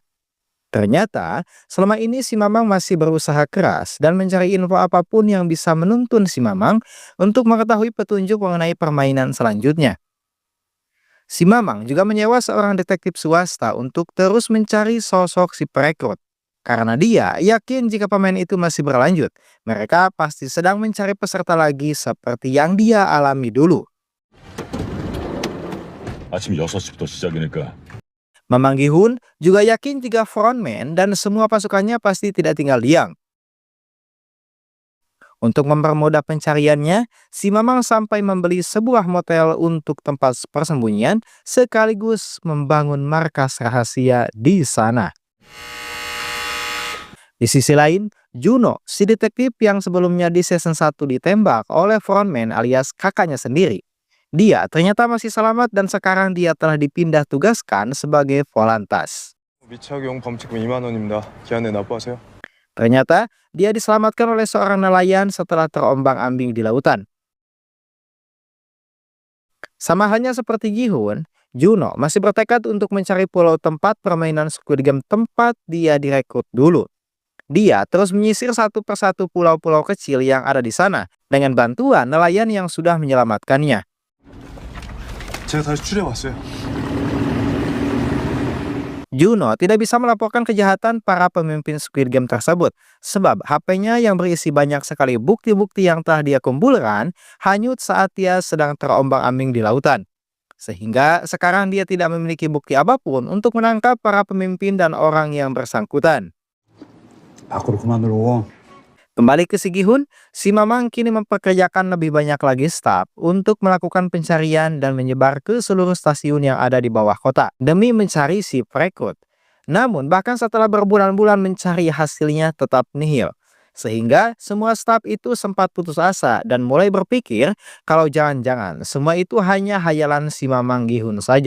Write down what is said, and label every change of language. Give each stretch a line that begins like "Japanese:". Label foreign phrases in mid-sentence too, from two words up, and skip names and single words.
Indonesian: Ternyata, selama ini si Mamang masih berusaha keras dan mencari info apapun yang bisa menuntun si Mamang untuk mengetahui petunjuk mengenai permainan selanjutnya. Si Mamang juga menyewa seorang detektif swasta untuk terus mencari sosok si perekrut. Karena dia yakin jika pemain itu masih berlanjut, mereka pasti sedang mencari peserta lagi seperti yang dia alami dulu.
Korean: 아침 6시부터 시작이니까
Indonesian: Mamang Gi-hun juga yakin jika frontman dan semua pasukannya pasti tidak tinggal diam. Untuk mempermudah pencariannya, si Mamang sampai membeli sebuah motel untuk tempat persembunyian sekaligus membangun markas rahasia di sana. Di sisi lain, Juno, si detektif yang sebelumnya di season 1 ditembak oleh frontman alias kakaknya sendiri. Dia ternyata masih selamat dan sekarang dia telah dipindah tugaskan sebagai Volantas.
Korean: 미착용 범칙금 2만 원입니다. 기한에 납부하세요.
Indonesian: Ternyata dia diselamatkan oleh seorang nelayan setelah terombang-ambing di lautan. Sama halnya seperti Gi-hun, Juno masih bertekad untuk mencari pulau tempat permainan Squid Game tempat dia direkrut dulu. Dia terus menyisir satu persatu pulau-pulau kecil yang ada di sana dengan bantuan nelayan yang sudah menyelamatkannya.
Korean: 제가 다시 추리해왔어요.
Indonesian: Juno tidak bisa melaporkan kejahatan para pemimpin Squid Game tersebut sebab HP-nya yang berisi banyak sekali bukti-bukti yang telah dia kumpulkan hanyut saat dia sedang terombang-ambing di lautan. Sehingga sekarang dia tidak memiliki bukti apapun untuk menangkap para pemimpin dan orang yang bersangkutan.
Korean: 밖으로 그만 들어오고.
Indonesian: Kembali ke si Gi-hun, si Mamang kini mempekerjakan lebih banyak lagi staf untuk melakukan pencarian dan menyebar ke seluruh stasiun yang ada di bawah kota demi mencari si perekrut. Namun bahkan setelah berbulan-bulan mencari hasilnya tetap nihil. Sehingga semua staf itu sempat putus asa dan mulai berpikir kalau jangan-jangan semua itu hanya hayalan si Mamang Gi-hun saja.